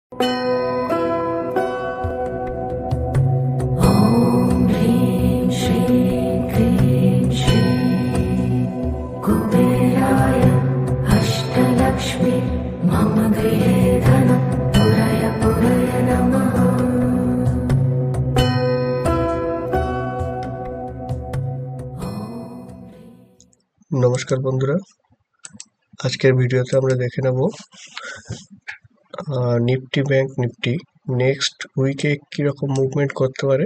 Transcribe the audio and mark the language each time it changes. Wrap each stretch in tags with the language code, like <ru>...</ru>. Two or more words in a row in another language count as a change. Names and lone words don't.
<sa>कुबेराय अष्टलक्ष्मी मम गृहे धनं पुरय पुरय नमः।</sa> <bn>নমস্কার বন্ধুরা, আজকের ভিডিওতে আমরা দেখে নেব নিফটি ব্যাংক নিফটি</bn> <en>next week</en> <bn>কীরকম মুভমেন্ট করতে পারে।</bn>